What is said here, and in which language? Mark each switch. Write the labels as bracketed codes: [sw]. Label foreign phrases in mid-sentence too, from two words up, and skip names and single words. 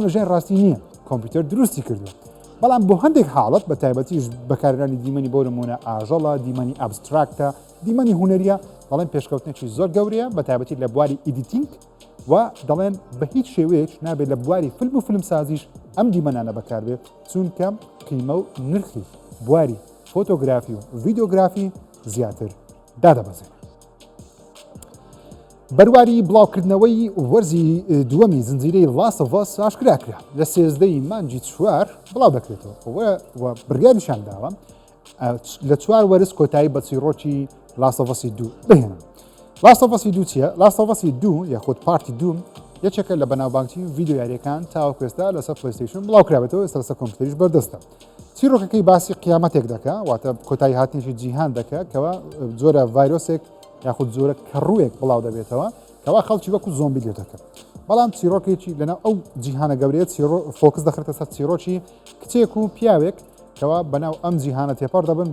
[ckb] لە ژیان ڕاستی نییە کۆمپیوتەر دروستی کردووە بەڵام بۆ هەندێک حاڵەت بە تایبەتیش بەکارێنانی دیمەنی بۆ نمونە ئاژەڵە دیمەنی ئەبستراکتە دیمەنی هوەریە دەڵێن پێشکەوتنێکی زۆر گەورەیە بە تایبەتی لە بواری ئیدیتینگ و دەڵێن بە هیچ شێوەیەک نابێت لە بواری فیلم و فیلم سازیش ئەم دیمەنانە بەکاربێت چونکە قیمە و نرخی بواری فۆتۆگرافی و ڤیددیۆگرافی زیاتر دادەبەزێت بەرواری بڵاوکردنەوەی وەرزی دووەمی زنجیرەی Last of Us ئاشکرا کرا لە 13 مانجی 4 بڵاو دەکرێتەوە بڕیاریشان داوە لە 4 وەرز کۆتایی بە چیرۆکی Last of Us 2 بهێنن Last of Us 2 چییە؟ Last of Us 2 یاخود پارتی دوم یەکێکە لە بەناوبانگی ڤیددیۆ یاریەکان تاوەکوێستا لەسەر پلیستیشن بڵاوکرابێتەوە ئێستا لەسەر کۆمپیوتەریش بەردەستە چیرۆکەکەی باسی قیامەتێک دەکات واتە کۆتایی هاتنیشی جیهان دەکات کەوا جۆرە ڤایرۆسێک یاخود زۆرە کەڕوویەک بڵاو دەبێتەوە کەوا خەڵکی وەکو زۆمبی لێ دەکەن بەڵام چیرۆکێکی لەناو ئەو جیهانە گەورەیە فۆکس دەخرێتە سەر چیرۆکی کچێک و پیاوێک کەوا بەناو ئەم جیهانە تێپەڕ دەبن